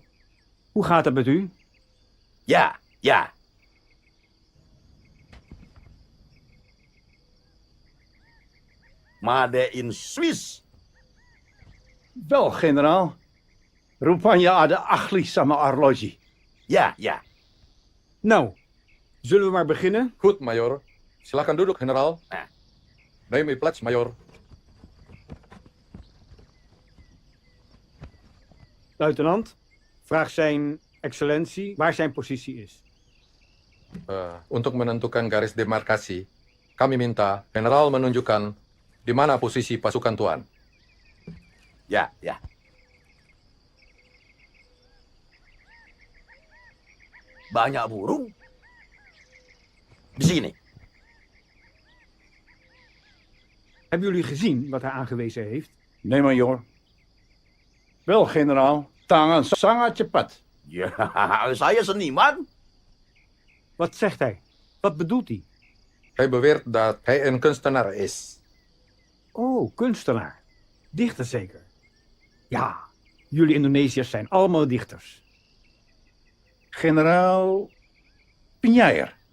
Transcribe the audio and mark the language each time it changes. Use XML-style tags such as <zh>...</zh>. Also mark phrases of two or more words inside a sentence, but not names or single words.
<nl>Hoe gaat het met u? Ja, ja.</nl> <en>Made in Swiss.</en> <nl>Wel, generaal.</nl> <id>Rupanya ada ahli sama arloji.</id> <nl>Ja, ja. Nou, zullen we maar beginnen? Goed, majoor.</nl> <id>Silakan duduk,</id> <nl>generaal. Neem uw plaats, majoor. Luitenant, vraag zijn excellentie waar zijn positie is.</nl> <id>Untuk menentukan garis demarkasi, kami minta generaal menunjukkan di mana posisi pasukan Tuan. Ya, ya. Banyak burung. Di sini.</id> <nl>Hebben jullie gezien wat hij aangewezen heeft? Nee, majoor. Wel, generaal.</nl> <id>Tangan sangat cepat. Ja, saya seniman.</id> <nl>Wat zegt hij? Wat bedoelt hij? Hij beweert dat hij een kunstenaar is. Oh, kunstenaar. Dichter zeker? Ja, jullie Indonesiërs zijn allemaal dichters. Generaal Pinyair.</nl>